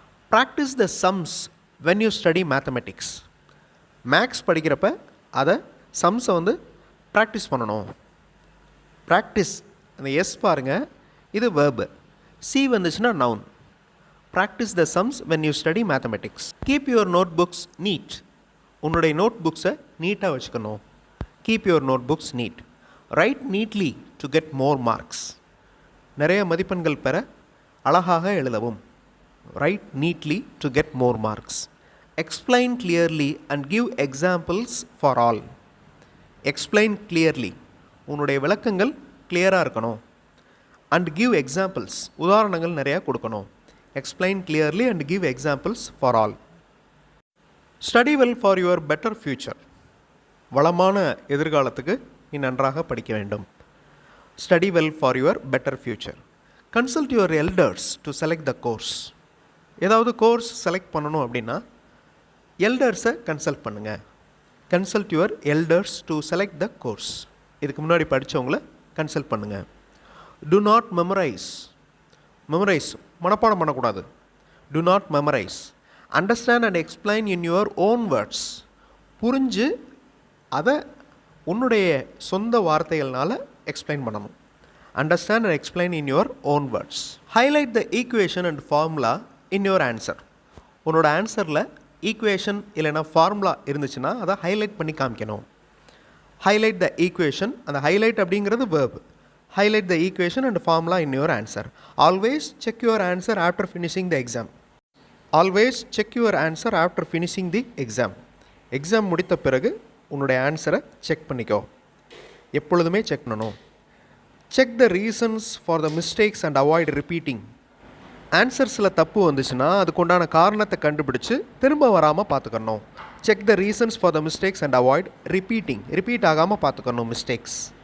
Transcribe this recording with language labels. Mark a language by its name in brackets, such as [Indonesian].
[English] Practice the sums when you study mathematics. [Tamil] Maths படிக்கிறப்ப அதை சம்ஸை practice பண்ணணும். ப்ராக்டிஸ், அந்த எஸ் பாருங்கள், இது வேர்பு. சி வந்துச்சுன்னா noun. [English] Practice the sums when you study mathematics. Keep your notebooks neat. [Tamil] உன்னுடைய note புக்ஸை நீட்டாக வச்சுக்கணும். [English] Keep your notebooks neat. Write neatly to get more marks. [Tamil] நிறைய மதிப்பெண்கள் பெற அழகாக எழுதவும். [English] Write neatly to get more marks. Explain clearly and give examples for all. Explain clearly. [Tamil] உன்னுடைய விளக்கங்கள் கிளியராக இருக்கணும். [English] And give examples. [Tamil] உதாரணங்கள் நிறையா கொடுக்கணும். [English] Explain clearly and give examples for all. Study well for your better future. [Tamil] வளமான எதிர்காலத்துக்கு நீ நன்றாக படிக்க வேண்டும். [English] Study well for your better future. Consult your elders to select the course. [Tamil] ஏதாவது கோர்ஸ் செலக்ட் பண்ணணும் அப்படின்னா எல்டர்ஸை கன்சல்ட் பண்ணுங்கள். [English] Consult your elders to select the course. [Tamil] இதுக்கு முன்னாடி படித்தவங்கள கன்சல்ட் பண்ணுங்கள். [English] Do not memorize. [Tamil] மெமரைஸ், மனப்பாடம் பண்ணக்கூடாது. [English] Do not memorise. Understand and explain in your own words. [Tamil] புரிஞ்சு அதை உன்னுடைய சொந்த வார்த்தைகள்னால் எக்ஸ்பிளைன் பண்ணணும். [English] Understand and explain in your own words. Highlight the equation and formula in your answer. [Tamil] உன்னோட ஆன்சரில் equation இல்லைனா formula இருந்துச்சுன்னா அதை ஹைலைட் பண்ணி காமிக்கணும். [English] highlight the equation, [Tamil] அந்த ஹைலைட் அப்படிங்கிறது verb. [English] Highlight the equation and formula in your answer. Always check your answer after finishing the exam. Always check your answer after finishing the exam. [Tamil] Exam முடித்த பிறகு உன்னுடைய ஆன்சரை check பண்ணிக்கோ. எப்பொழுதுமே check பண்ணணும். [English] Check the reasons for the mistakes and avoid repeating. [Tamil] ஆன்சர்ஸில் தப்பு வந்துச்சுன்னா அதுக்குண்டான காரணத்தை கண்டுபிடிச்சு திரும்ப வராமல் பார்த்துக்கணும். [English] Check the reasons for the mistakes and avoid repeating. [Tamil] Repeat ஆகாமல் பார்த்துக்கணும் மிஸ்டேக்ஸ்.